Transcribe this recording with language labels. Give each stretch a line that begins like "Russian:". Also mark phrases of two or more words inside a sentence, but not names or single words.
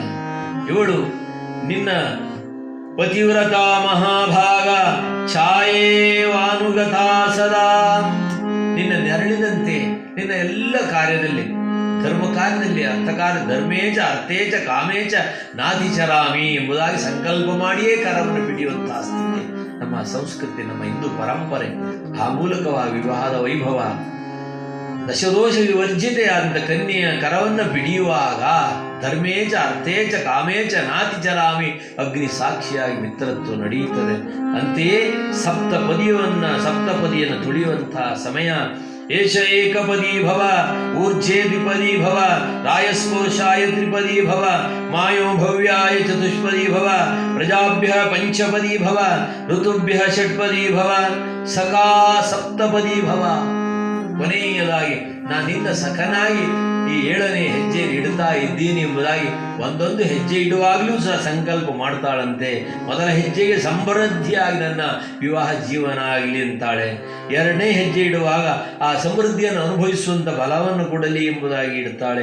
Kannada: ಇವಳು ನಿನ್ನ
Sanskrit: ಪತಿವ್ರತಾ ಮಹಾಭಾಗ ಛಾಯೇವಾನುಗತಾ ಸದಾ,
Kannada: ನಿನ್ನ ನೆರಳಿದಂತೆ ನಿನ್ನ ಎಲ್ಲ ಕಾರ್ಯದಲ್ಲಿ, ಧರ್ಮ ಕಾರ್ಯದಲ್ಲಿ, ಅರ್ಥಕಾರ್ಯ
Sanskrit: ಧರ್ಮೇಚ ಅರ್ಥೇಚ ಕಾಮೇಚ ನಾಧಿಚರಾಮಿ
Kannada: ಎಂಬುದಾಗಿ ಸಂಕಲ್ಪ ಮಾಡಿಯೇ ಕರವನ್ನು ಹಿಡಿಯುವಂತಹ ಸ್ಥಿತಿ ನಮ್ಮ ಸಂಸ್ಕೃತಿ, ನಮ್ಮ ಹಿಂದೂ ಪರಂಪರೆ. ಆ ಮೂಲಕವಾಗಿ ವಿವಾಹದ ವೈಭವ, ದಶದೋಷ ವಿವರ್ಜಿತೆಯಾದಂಥ ಕನ್ಯೆಯ ಕರವನ್ನು ಬಿಡಿಯುವಾಗ
Sanskrit: ಧರ್ಮೇಚ ಅರ್ಥೇಚ ಕಾಮೇಚ ನಾತಿಚರಾಮಿ
Kannada: ಅಗ್ನಿ ಸಾಕ್ಷಿಯಾಗಿ ಮಿತ್ರತ್ವ ನಡೆಯುತ್ತದೆ. ಅಂತೆಯೇ ಸಪ್ತಪದಿಯನ್ನು ತುಳಿಯುವಂತಹ ಸಮಯ.
Sanskrit: ಏಷ ಏಕಪದಿ ಭವ ಊರ್ಜೆ ದ್ವಿಪದಿ ಭವ ರಾಯಸ್ಪೋಷಾಯ ತ್ರಿಪದಿ ಭವ ಮಾಯೋ ಭವ್ಯಾಯ ಚತುಷ್ಪದಿ ಭವ ಪ್ರಜಾಭ್ಯ ಪಂಚಪದಿ ಭವ ಋತುಭ್ಯ ಷಟ್ಪದಿ ಭವ ಸಖಾ ಸಪ್ತಪದಿ ಭವ.
Kannada: ಕೊನೆಯದಾಗಿ ನಾನು ನಿನ್ನ ಸಖನಾಗಿ ಈ 7ನೇ ಹೆಜ್ಜೆ ಇಡುತ್ತಾ ಇದ್ದೀನಿ ಎಂಬುದಾಗಿ ಒಂದೊಂದು ಹೆಜ್ಜೆ ಇಡುವಾಗಲೂ ಸಹ ಸಂಕಲ್ಪ ಮಾಡ್ತಾಳಂತೆ. ಮೊದಲ ಹೆಜ್ಜೆಗೆ ಸಮೃದ್ಧಿಯಾಗಿ ನನ್ನ ವಿವಾಹ ಜೀವನ ಆಗಲಿ ಅಂತಾಳೆ. 2ನೇ ಹೆಜ್ಜೆ ಇಡುವಾಗ ಆ ಸಮೃದ್ಧಿಯನ್ನು ಅನುಭವಿಸುವಂಥ ಬಲವನ್ನು ಕೊಡಲಿ ಎಂಬುದಾಗಿ ಇಡುತ್ತಾಳೆ.